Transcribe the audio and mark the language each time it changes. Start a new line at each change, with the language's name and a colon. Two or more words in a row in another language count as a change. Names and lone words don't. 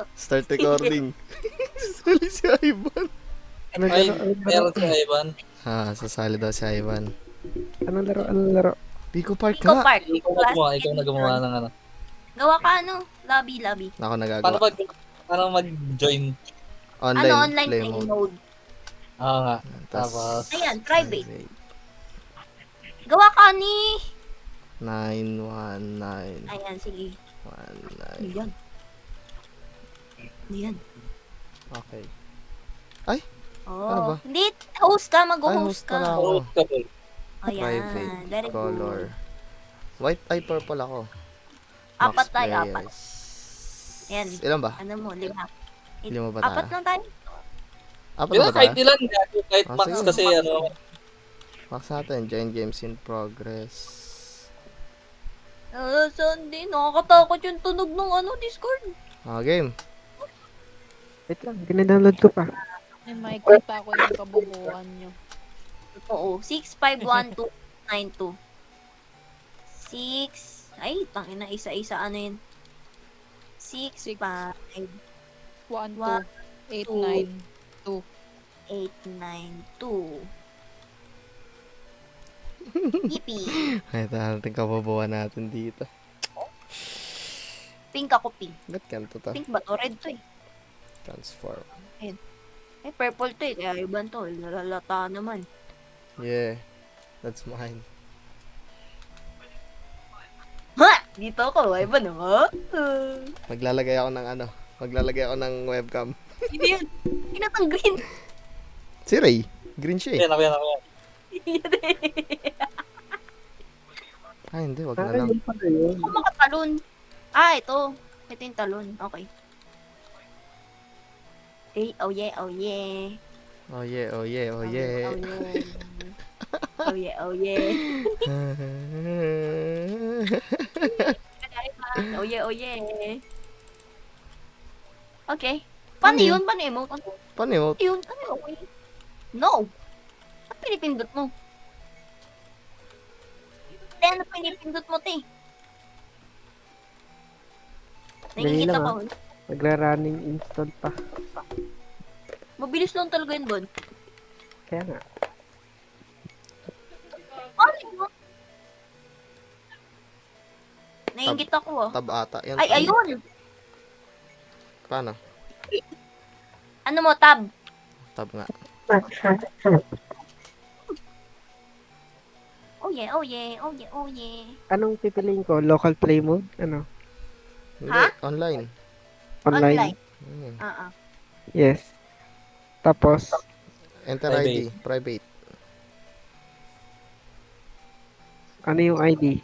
English: Start recording.
Filipino: Sali si Ivan. Ay, meron si Ivan. Sasali daw si Ivan. Anong laro? Pico Park Pico ka. Park. Ikaw na gumawa ng ano. Gawa ka lobby. Ako nagagawa. Paano mag-join? Online, Online play play mode. mode. Oo nga. Tas, Tapos, Ayan, private. Gawa ka ni... 919. Ayan, sige. 19. Ayan. Ayan. Okay. Oh. Ano ba? Hindi, host ka, Ay, mag-host host pala ka. ako. oh, couple. Ayan, Private. very Color. good. White ay purple ako. Apat Max tayo, apat. players. Ayan. Ilan ba? Ano mo, 5. Lima ba Apat tayo? lang tayo. Apat Di na ba ba kahit tayo? ilan, kahit Ah, max sige. kasi ano, Max natin.
English: Join games in progress.
Filipino: Sunday, nakakatakot yung tunog ng Discord. Game. Wait lang, dinadownload ko pa. May makikita ko yung kabubuan nyo. Oo, 651292. 6, ay, tangina, isa-isa, ano yun? 6, 5, 1, 1, 2, 8, 9, 2. 8, 9, 2. Yippee! Ay, natin kababawan natin dito. Pink ako, pink. Ba't ganito to? Pink ba to? Red to eh. Transform. Ay, purple to eh. Kaya iban to. Lalata naman.
English: Yeah. That's mine.
Filipino: Ha! Dito ako. Ay ba naman? Maglalagay ako ng ano. Maglalagay ako ng webcam. Hindi yun. Kinatang green. Si Ray. Green siya eh. yan ako yan. Yan eh. Ay, hindi. Wag na lang. Yun pala yun. Ako makatalon. Ito. Ito yung talon. Okay. Okay.
English: Oh yeah, oh yeah. Oh yeah, oh yeah, oh yeah. Oh yeah, oh yeah. Oh yeah, oh yeah.
Filipino: Okay. Paano Ano yun? yun? Paano emote? Paano yun? Yun? Ano yun? Okay. No! Ano pinipindot mo? Ano pinipindot mo, te? Dali Nakikita lang, ko. Nagra-running install pa. Mabilis lang talaga yun, Bon. Kaya nga. Ano yun? Naingit ako, ah. Tab ata. Yan, Ay, ayun! Paano? Ano mo, tab? Tab nga.
English: Oh yeah, oh yeah, oh yeah, oh yeah.
Filipino: Anong pipiliin ko?
English: Local play mode?
Filipino: Ano? Hindi. Ha? Online. Online? Hmm. Yes. Tapos, Enter Private. ID. Private. ano yung ID?